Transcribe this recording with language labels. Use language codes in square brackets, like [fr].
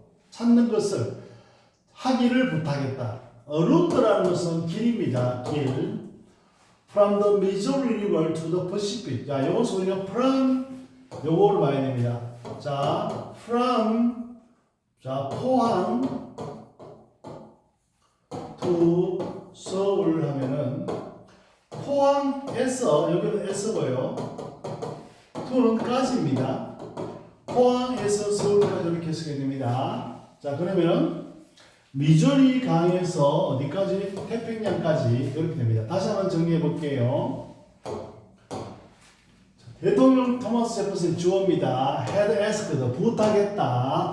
[ko] 찾는 것을 하기를 부탁했다. 루트라는 것은 길입니다. 길. [en] From the Missouri River to the Pacific. [ko] 요것은 우리가 from 요거를 봐야 됩니다. from 포항 to 서울 하면은 포항에서 여기는 S고요. to는 까지입니다. 포항에서 서울까지 이렇게 해석이 됩니다. 그러면 미주리 강에서 어디까지? 태평양까지 이렇게 됩니다. 다시 한번 정리해 볼게요. 대통령 토마스 제퍼슨 주어입니다. [en] had asked 부탁했다.